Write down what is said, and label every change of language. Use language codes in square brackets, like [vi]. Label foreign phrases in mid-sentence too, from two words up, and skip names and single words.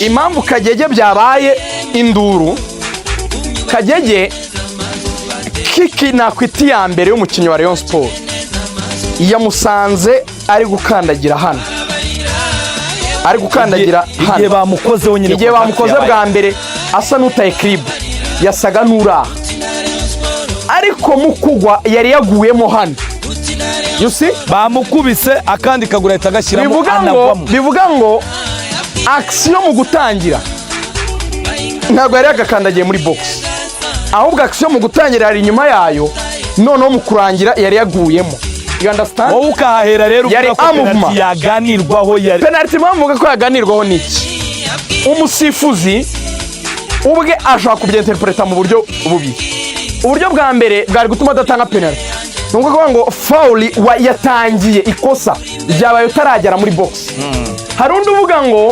[rw] impamvu Kagege byabaye induru Kagege kiki nakwita iya mbere y'umukinnyi wa Rayon Sport yamusanze ari gukandagira hano ari gukandagira igihe hano bamukozeho nyine igihe bamukoze bwa mbere asa n'utaye kiribu yasaga n'uraha ariko mu kugwa yari yaguyemo hano [en] you see [rw] bamukubise akandi kaguru ahita agashyiramo anagwamo bivuga ngo action mu gutangira ntabwo yari yagakandagiye muri box ahubwo action mu gutangira yari inyuma yayo noneho mu kurangira yari yaguyemo [en] you understand [rw] wowe ukahahera rero Yari uvuga ko amuvuma. penalty yaganirwaho yari penalty mpamvuga ko yaganirwaho n'iki umusifuzi ubwe ashobora kubyinterpreta mu buryo bubiri uburyo bwa mbere bwari gutuma adatanga penalty ni ukuvuga ngo foul yatangiye ikosa ryabaye utaragera muri box hari undi uvuga ngo